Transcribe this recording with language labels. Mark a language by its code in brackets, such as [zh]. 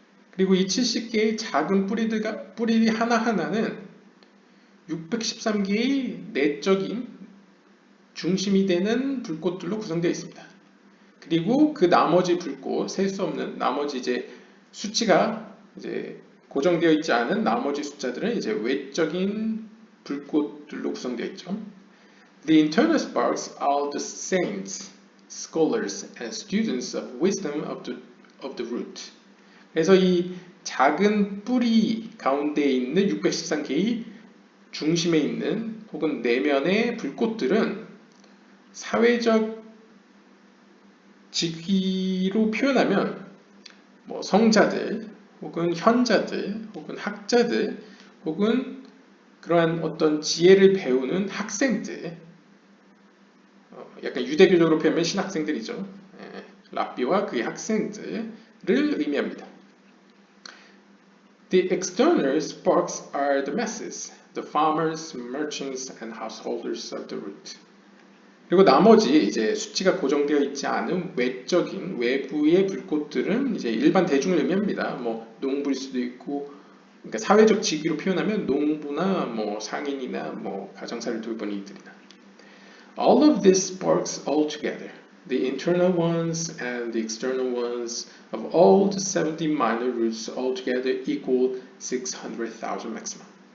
[ko] 그리고 이 70개의 작은 뿌리 하나하나는 613개의 내적인 중심이 되는 불꽃들로 구성되어 있습니다. 그리고 그 나머지 불꽃, 셀 수 없는 나머지 이제 수치가 이제 고정되어 있지 않은 나머지 숫자들은 이제 외적인 불꽃들로 구성되어 있죠. [en] The internal sparks are the saints, scholars, and students of wisdom of the root. [ko] 그래서 이 작은 뿌리 가운데 있는 613개의 중심에 있는 혹은 내면의 불꽃들은 사회적 직위로 표현하면 뭐 성자들 혹은 현자들 혹은 학자들 혹은 그러한 어떤 지혜를 배우는 학생들, 약간 유대교적으로 표현하면 신학생들이죠. 랍비와 그의 학생들을 의미합니다. [en] The external sparks are the masses, the farmers, merchants, and householders of the root. [ko] 그리고 나머지 이제 수치가 고정되어 있지 않은 외적인 외부의 불꽃들은 이제 일반 대중을 의미합니다. 뭐 농부일 수도 있고, 그러니까 사회적 직위로 표현하면 농부나 뭐 상인이나 뭐 가정사를 돌보는 이들이나. [en] All of these sparks all together, the internal ones and the external ones of all the 70 minor roots all together equal 600,000 maximum.